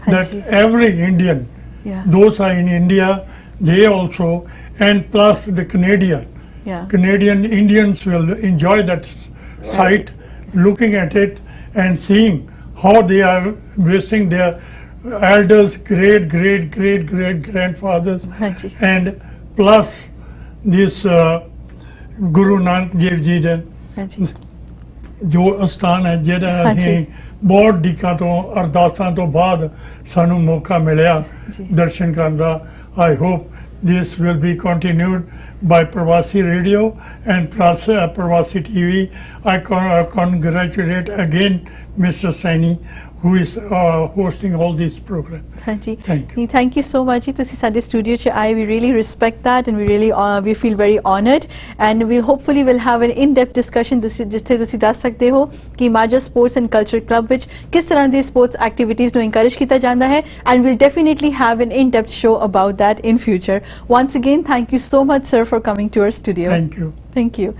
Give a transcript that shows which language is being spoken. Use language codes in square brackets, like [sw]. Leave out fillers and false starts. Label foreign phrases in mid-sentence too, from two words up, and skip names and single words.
[en] that every Indian, those are in India, they also, and plus the Canadian Indians will enjoy that sight, looking at it and seeing how they are wasting their elders, great grandfathers, and plus this Guru Nanak Dev Ji [pa] ਦਾ ਜੋ ਅਸਥਾਨ ਹੈ ਜਿਹੜਾ ਅਸੀਂ ਬਹੁਤ ਡੀਕਾਂ ਤੋਂ ਅਰਦਾਸਾਂ ਤੋਂ ਬਾਅਦ ਸਾਨੂੰ ਮੌਕਾ ਮਿਲਿਆ ਦਰਸ਼ਨ ਕਰਨ ਦਾ. [en] I hope this will be continued by Parvasi Radio and Parvasi TV. I congratulate again Mr. Saini, who is hosting all these programs. Thank you so much. [pa] ਤੁਸੀਂ ਸਾਡੇ ਸਟੂਡੀਓ 'ਚ ਆਏ. [en] We really respect that and we feel very honored, and we hopefully will have an in-depth discussion [pa] ਜਿੱਥੇ ਤੁਸੀਂ ਦੱਸ ਸਕਦੇ ਹੋ ਕਿ ਮਾਝਾ ਸਪੋਰਟਸ ਐਂਡ ਕਲਚਰ ਕਲੱਬ ਵਿੱਚ ਕਿਸ ਤਰ੍ਹਾਂ ਦੀ [en] sports activities [pa] ਨੂੰ encourage ਕੀਤਾ ਜਾਂਦਾ ਹੈ, [en] and we'll definitely have an in-depth show about that in future. Once again, thank you so much, sir, for coming to our studio. Thank you.